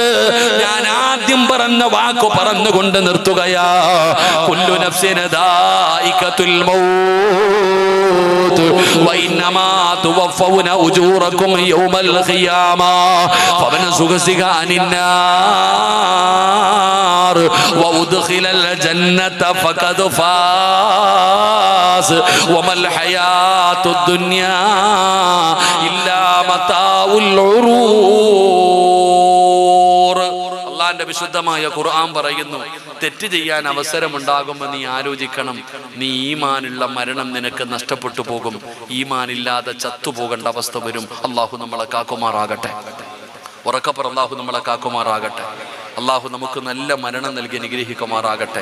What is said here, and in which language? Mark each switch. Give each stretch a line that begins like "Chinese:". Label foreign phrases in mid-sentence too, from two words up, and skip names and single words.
Malayalam: ഞാൻ ആദ്യം പറഞ്ഞ വാക്ക് പറഞ്ഞുകൊണ്ട് നിർത്തുകയാ.
Arabic: كل نفس ذائقة الموت وإنما توفون أجوركم يوم القيامة فمن زحزح عن النار وأدخل الجنة فقد فاز وما الحياة الدنيا إلا متاع الغرور.
Malayalam: അള്ളാന്റെ വിശുദ്ധമായ ഖുർആൻ പറയുന്നു, തെറ്റ് ചെയ്യാൻ അവസരമുണ്ടാകുമ്പോൾ നീ ആലോചിക്കണം, നീ ഈമാനുള്ള മരണം നിനക്ക് നഷ്ടപ്പെട്ടു പോകും, ഈമാനില്ലാതെ ചത്തുപോകേണ്ട അവസ്ഥ വരും. അള്ളാഹു നമ്മളെ കാക്കുമാറാകട്ടെ. ഉറക്കപ്പുറ അള്ളാഹു നമ്മളെ കാക്കുമാറാകട്ടെ. അള്ളാഹു നമുക്ക് നല്ല മരണം നൽകി അനുഗ്രഹിക്കുമാറാകട്ടെ.